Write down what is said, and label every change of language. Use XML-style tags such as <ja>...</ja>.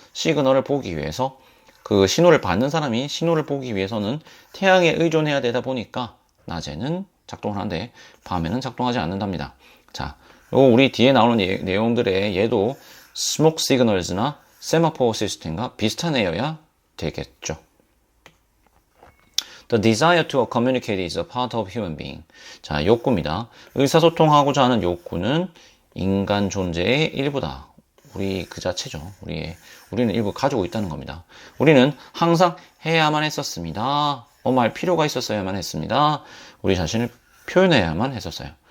<ko>시그널을 보기 위해서. 그 신호를 받는 사람이 신호를 보기 위해서는 태양에 의존해야 되다 보니까 낮에는 작동을 하는데 밤에는 작동하지 않는답니다. 자, 우리 뒤에 나오는 내용들의 얘도 스모크 시그널즈나 세마포 시스템과 비슷한 애여야 되겠죠.</ko> <en>The desire to communicate is a part of human being.</en> <ko>자, 욕구입니다. 의사소통하고자 하는 욕구는 인간 존재의 일부다. 우리 그 자체죠. 우리는 일부 가지고 있다는 겁니다. 우리는 항상 해야만 했었습니다. 할 필요가 있었어야만 했습니다. 우리 자신을 표현해야만 했었어요.</ko>